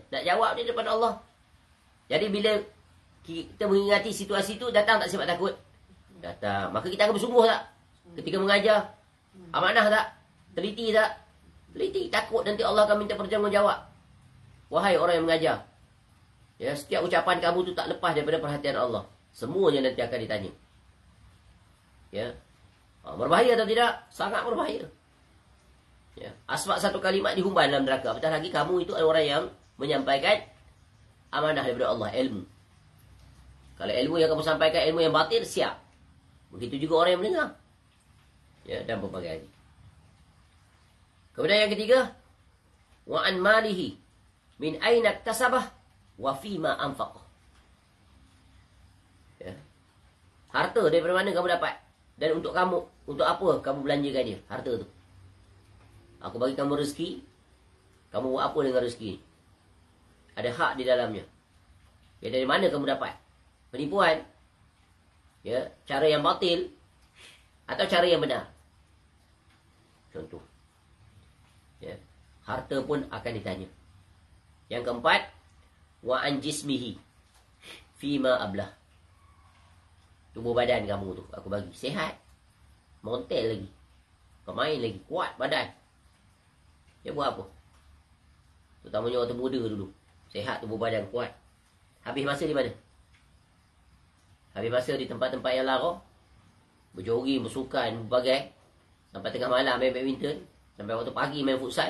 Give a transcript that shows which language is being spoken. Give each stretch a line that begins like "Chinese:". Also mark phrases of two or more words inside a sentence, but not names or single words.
Malay: Nak jawab ni daripada Allah. Jadi bila kita mengingati situasi tu, datang tak sifat takut? Datang. Maka kita akan bersungguh tak? Ketika mengajar. Amanah tak? Teliti tak? Teliti. Takut nanti Allah akan minta pertanggungjawab. Wahai orang yang mengajar. Ya, setiap ucapan kamu tu tak lepas daripada perhatian Allah. Semuanya nanti akan ditanya. Ya. Berbahaya atau tidak? Sangat berbahaya. Ya. Asbab satu kalimat dihumban dalam neraka. Apatah lagi kamu itu orang yang menyampaikan amanah daripada Allah, ilmu. Kalau ilmu yang kamu sampaikan ilmu yang batil, siap. Begitu juga orang yang mendengar. Ya, dan berbagai lagi. Kemudian yang ketiga,
Arabic: وعن ماله من أين اكتسبه وفيما أنفقه.
Malay: Ya. Harta daripada mana kamu dapat? Dan untuk kamu, untuk apa kamu belanjakan dia? Harta tu. Aku bagi kamu rezeki. Kamu buat apa dengan rezeki? Ada hak di dalamnya. Ya, dari mana kamu dapat? Penipuan. Ya, cara yang batil atau cara yang benar. Contoh. Ya, harta pun akan ditanya. Yang keempat,
Arabic: وعن جسمه فيما أبلاه.
Malay: tubuh badan kamu tu aku bagi sihat, montel lagi, pemain lagi, kuat badan. Dia buat apa? Terutamanya waktu muda dulu, sihat tubuh badan kuat. Habis masa di mana? Habis masa di tempat-tempat yang lara, berjogging, bersukan, berbagai, sampai tengah malam main badminton, sampai waktu pagi main futsal.